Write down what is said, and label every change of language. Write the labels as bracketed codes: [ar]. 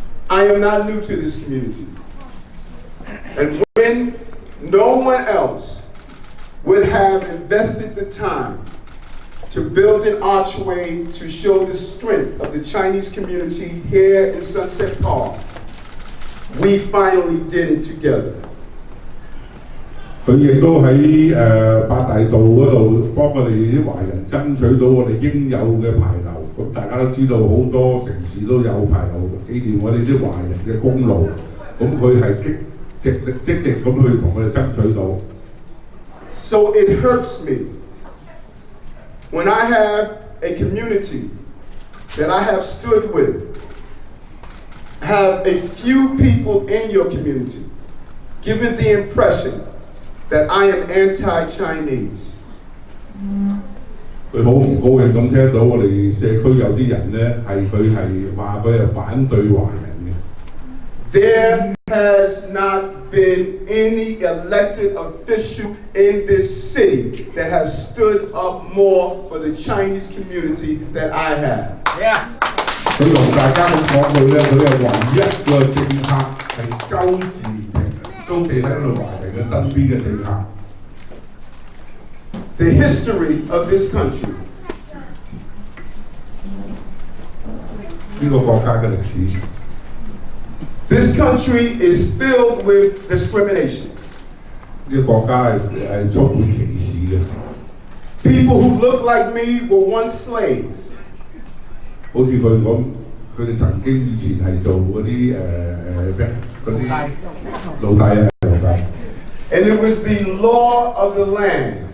[en] I am not new to this community, and when no one else would have invested the time to build an archway to show the strength of the Chinese community here in Sunset Park, we finally did it together. [yue] 佢亦都喺八大道嗰度幫我哋啲華人爭取到我哋應有嘅牌樓。咁大家都知道好多城市都有牌樓紀念我哋啲華人嘅功勞。咁佢係積極咁去同我哋爭取到。 [en] So it hurts me when I have a community that I have stood with have a few people in your community given the impression that I am anti-Chinese. [yue] 佢好唔高興咁聽到我哋社區有啲人咧係話佢係反對華人嘅。 [en] There has not been any elected official in this city that has stood up more for the Chinese community that I have. Yeah. [yue] 佢同大家咁講佢咧，佢係唯一個政客係周時平都企喺度華人嘅身邊嘅政客。 [en] The history of this country. [yue] 呢個國家嘅歷史。 [en] This country is filled with discrimination. [yue] 呢個國家係充滿歧視嘅。 [en] People who look like me were once slaves. [yue] 好似佢咁，佢哋曾經以前係做嗰啲咩嗰啲奴隸啊，奴隸。 [en] And it was the law of the land.